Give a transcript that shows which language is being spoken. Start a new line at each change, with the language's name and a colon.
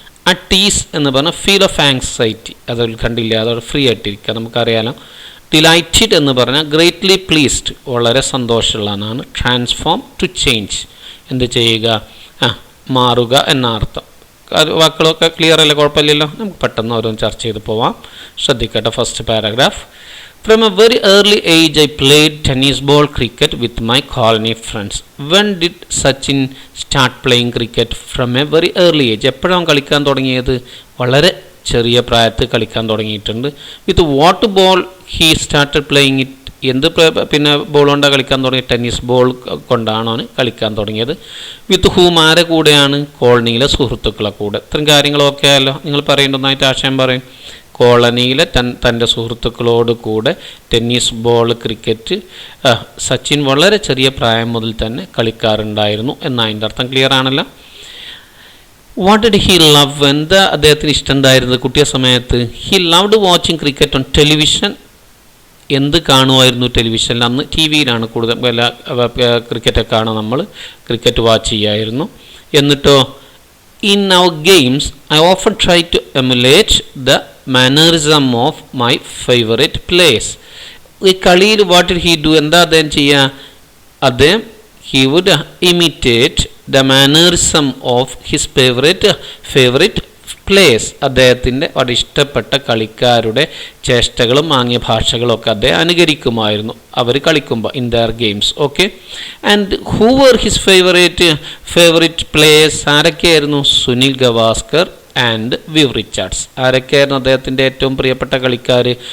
Malayalam: അട്ടീസ് എന്ന് പറഞ്ഞാൽ feel of anxiety, അത് ഉത്കണ്ഠയില്ല, അതോടെ ഫ്രീ ആയിട്ടിരിക്കുക, നമുക്കറിയാലോ. ഡിലൈറ്റഡ് എന്ന് പറഞ്ഞാൽ
English: greatly pleased,
Malayalam: വളരെ സന്തോഷമുള്ള എന്നാണ്.
English: transform, to change,
Malayalam: എന്ത് ചെയ്യുക? മാറുക എന്ന അർത്ഥം. വാക്കുകളൊക്കെ ക്ലിയർ അല്ലേ? കുഴപ്പമില്ലല്ലോ. നമുക്ക് പെട്ടെന്ന് ഓരോന്ന് ചർച്ച ചെയ്ത് പോവാം. ശ്രദ്ധിക്കട്ടെ. First paragraph.
English: From a very early age, I played tennis ball cricket with my colony friends. When did Sachin start playing cricket? From a very early age.
Malayalam: എപ്പോഴാണ് കളിക്കാൻ തുടങ്ങിയത്? വളരെ ചെറിയ പ്രായത്തിൽ കളിക്കാൻ തുടങ്ങിയിട്ടുണ്ട്.
English: With what ball he started playing it?
Malayalam: എന്ത് ball കൊണ്ടാണ് കളിക്കാൻ തുടങ്ങിയത്? ടെന്നീസ് ബോൾ കൊണ്ടാണോ കളിക്കാൻ തുടങ്ങിയത്?
English: with whom,
Malayalam: ആരെ കൂടെയാണ്? കോളനിയിലെ സുഹൃത്തുക്കളെ കൂടെ. ഇത്രയും കാര്യങ്ങളൊക്കെ ആയല്ലോ. നിങ്ങൾ പറയേണ്ടതായിട്ട് ആശയം പറയും. കോളനിയിലെ തൻ്റെ സുഹൃത്തുക്കളോട് കൂടെ ടെന്നീസ് ബോൾ, ക്രിക്കറ്റ് സച്ചിൻ വളരെ ചെറിയ പ്രായം മുതൽ തന്നെ കളിക്കാറുണ്ടായിരുന്നു എന്നതിൻ്റെ അർത്ഥം. ക്ലിയർ ആണല്ലോ.
English: What did he love?
Malayalam: എന്താ അദ്ദേഹത്തിന് ഇഷ്ടമുണ്ടായിരുന്നത് കുട്ടിയ സമയത്ത്?
English: He loved watching cricket on television.
Malayalam: എന്ത് കാണുമായിരുന്നു ടെലിവിഷനിൽ? അന്ന് ടി വിയിലാണ് കൂടുതൽ ക്രിക്കറ്റൊക്കെ കാണുക. നമ്മൾ ക്രിക്കറ്റ് വാച്ച് ചെയ്യായിരുന്നു. എന്നിട്ടോ
English: In our games, I often try to emulate the mannerism of my favorite place.
Malayalam: ഈ കളിയിൽ
English: what did he do,
Malayalam: എന്താ അദ്ദേഹം ചെയ്യുക? അദ്ദേഹം
English: he would imitate the mannerism of his favorite place.
Malayalam: അദ്ദേഹത്തിൻ്റെ വളരെ ഇഷ്ടപ്പെട്ട കളിക്കാരുടെ ചേഷ്ടകളും ആംഗ്യ ഭാഷകളും ഒക്കെ അദ്ദേഹം അനുകരിക്കുമായിരുന്നു അവർ കളിക്കുമ്പോൾ
English: In their games. Okay, and who were his favourite players?
Malayalam: ആരൊക്കെയായിരുന്നു? Sunil Gavaskar and Viv Richards. ആരൊക്കെയായിരുന്നു അദ്ദേഹത്തിൻ്റെ ഏറ്റവും പ്രിയപ്പെട്ട കളിക്കാർ?